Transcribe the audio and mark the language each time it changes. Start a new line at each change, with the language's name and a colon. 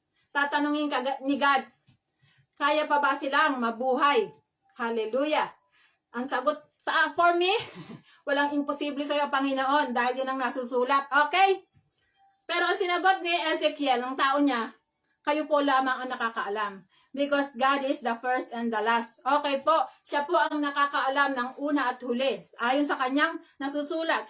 Filipino: Tatanungin ka ni God, kaya pa ba silang mabuhay? Hallelujah. Ang sagot for me, walang imposible sa'yo, Panginoon, dahil yun ang nasusulat. Okay? Pero ang sinagot ni Ezekiel, ng tao niya, kayo po lamang ang nakakaalam.
English: Because God is the first and the last.
Filipino: Okay po, siya po ang nakakaalam ng una at huli. Ayon sa kanyang nasusulat.